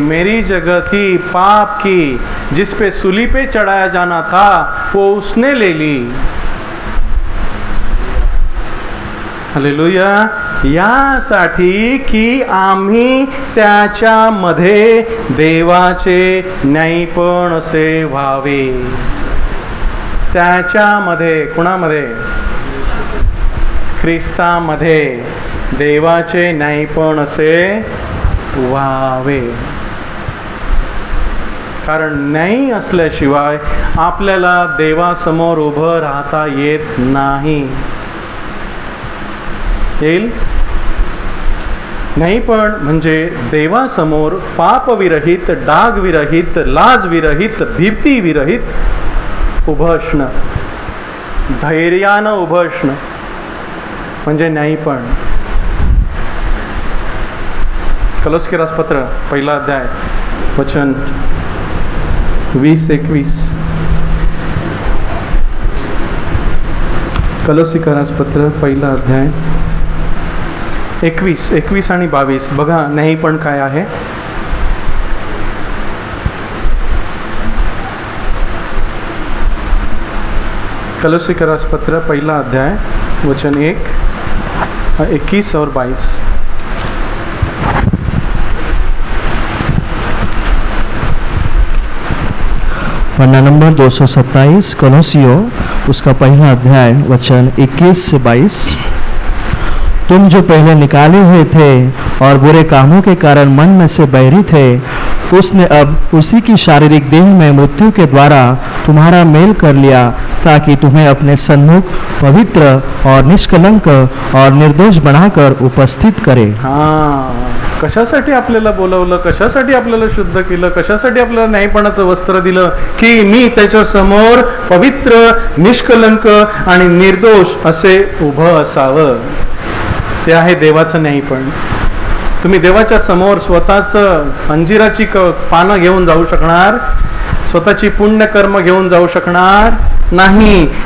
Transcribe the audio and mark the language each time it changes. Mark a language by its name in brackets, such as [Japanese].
[Hindi] मेरी जगह थी पाप की, जिस पे सूली पे चढ़ाया जाना था वो उसने ले ली. हालेलुया. [Marathi] यासाठी की आम्ही त्याच्यामध्ये देवाचे न्यायपण असे व्हावे. त्याच्यामध्ये, कुणामध्ये? ख्रिस्तामध्ये देवाचे न्यायपण असे व्हावे. कारण न्याय असल्याशिवाय आपल्याला देवासमोर उभं राहता येत नाही. येईल? न्यायपण म्हणजे देवासमोर पापविरहित, डागविरहित, लाजविरहित, भीतीविरहित उभं असणं, धैर्यानं उभं असणं म्हणजे न्यायपण. कलोस्यरास पत्र 1 अध्याय वचन 20-21. कलोस्यरास पत्र 1 अध्याय 21 आणि 22. बघा न्यायपण काय आहे. [Hindi] कलोस्यरास पत्र 1 अध्याय वचन 21 और 22. पन्ना नंबर 227 कलोसियो उसका 1 अध्याय वचन 21 से 22. तुम जो पहले निकाले हुए थे और बुरे कामों के कारण मन में से बैरी थे, उसने अब उसी की शारीरिक देह में मृत्यु के द्वारा तुम्हारा मेल कर लिया, ताकि तुम्हें अपने सन्मुख पवित्र और निष्कलंक और निर्दोष बनाकर उपस्थित करे. [Marathi] कशासाठी आपल्याला बोलवलं, कशासाठी आपल्याला शुद्ध केलं, कशासाठी आपल्याला न्यायपणाचं वस्त्र दिलं, की मी त्याच्या समोर पवित्र, निष्कलंक आणि निर्दोष असे उभं असावं. ते आहे देवाचं न्यायपण. तुम्ही देवाच्या समोर स्वतःचं अंजिराची पानं घेऊन जाऊ शकणार, स्वतःची पुण्यकर्म घेऊन जाऊ शकणार नाही.